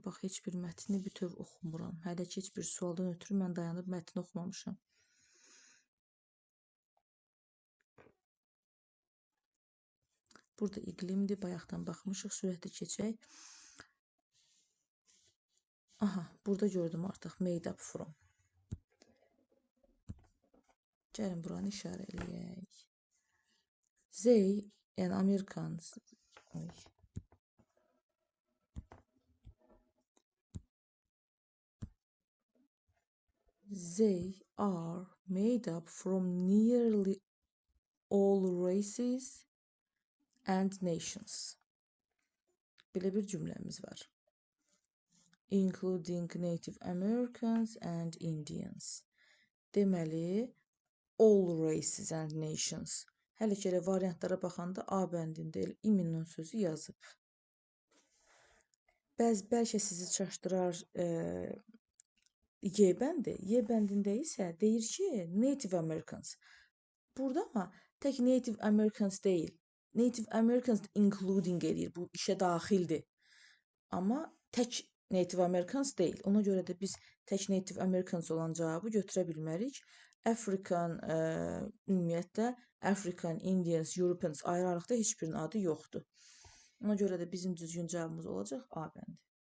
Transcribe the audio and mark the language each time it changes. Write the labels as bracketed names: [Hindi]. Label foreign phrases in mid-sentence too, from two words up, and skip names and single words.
[Azerbaijani] Bax, heç bir mətni bütöv oxumuram. Hələ ki, heç bir sualdan ötürü mən dayanıb mətni oxumamışam. Burada iqlimdir, bayaqdan baxmışıq, sürətli keçək. Aha, burada gördüm artıq, [English] made up from. [Azerbaijani] Gəlin, buranı işarə eləyək. [English] They, yəni Americans, they are made up from nearly all races and nations. [Azerbaijani] Belə bir cümləmiz var. [English] Including Native Americans and Indians. Deməli, all races and nations. [Azerbaijani] Hələ ki, elə variantlara baxanda A bəndində iminun sözü yazıb. Bəlkə sizi çaşdırar Y bəndi. Y bəndində isə deyir ki, [English] Native Americans. [Turkish] Burada ama tek Native Americans değil. [English] Native Americans including [Azerbaijani] eləyir. Bu işə daxildir. Amma tək [English] Native Americans [Azerbaijani] deyil. Ona görə də biz tək [English] Native Americans [Azerbaijani] olan cavabı götürə bilmərik. African ümumiyyətlə African, [English] Indians, Europeans [Azerbaijani] ayrı-ayrılıqda heç birinin adı yoxdur. Ona görə də bizim düzgün cavabımız olacaq A bəndi.